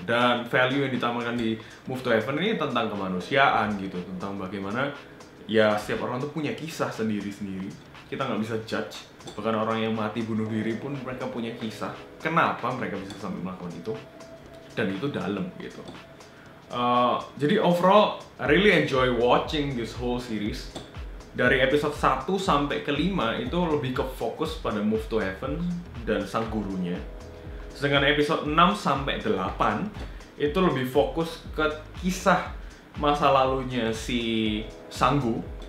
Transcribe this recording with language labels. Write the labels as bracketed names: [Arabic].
[Indonesian] Dan value yang ditanamkan di Move to Heaven ini tentang kemanusiaan gitu, tentang bagaimana ya setiap orang tuh punya kisah sendiri-sendiri. Kita nggak bisa judge. Bahkan orang yang mati bunuh diri pun mereka punya kisah. Kenapa mereka bisa sampai melakukan itu? Dan itu dalam gitu. [English] Jadi overall, I really enjoy watching this whole series. [Indonesian] Dari episode 1 sampai ke 5 itu lebih ke fokus pada Move to Heaven dan sang gurunya. Sedangkan episode 6 sampai 8 itu lebih fokus ke kisah masa lalunya si Sanggu.